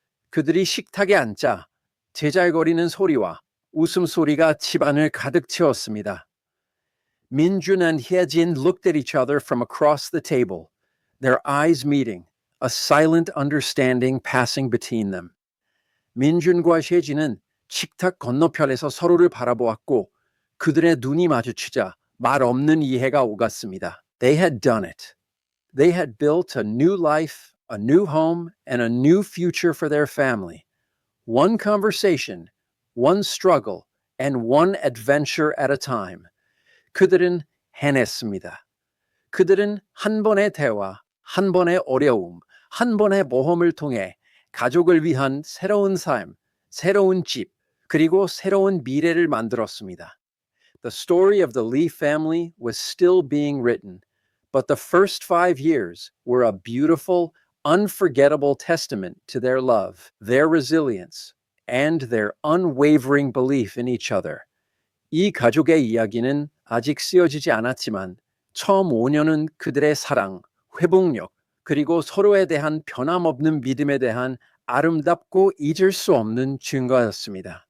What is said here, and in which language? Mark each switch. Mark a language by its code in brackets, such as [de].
[ko] 그들이 식탁에 앉자 제잘거리는 소리와 웃음소리가 집안을 가득 채웠습니다. [en] Minjun and Hyejin looked at each other from across the table, their eyes meeting, a silent understanding passing between them. [ko] 민준과 셰진은 식탁 건너편에서 서로를 바라보았고 그들의 눈이 마주치자 말 없는 이해가 오갔습니다. [en] They had done it. They had built a new life, a new home, and a new future for their family. One conversation, one struggle, and one adventure at a time. [ko] 그들은 해냈습니다. 그들은 한 번의 대화, 한 번의 어려움, 한 번의 모험을 통해 가족을 위한 새로운 삶, 새로운 집, 그리고 새로운 미래를 만들었습니다. [en] The story of the Lee family was still being written, but the first 5 years were a beautiful, unforgettable testament to their love, their resilience, and their unwavering belief in each other. [ko] 이 가족의 이야기는 아직 쓰여지지 않았지만 처음 5년은 그들의 사랑, 회복력, 그리고 서로에 대한 변함없는 믿음에 대한 아름답고 잊을 수 없는 증거였습니다.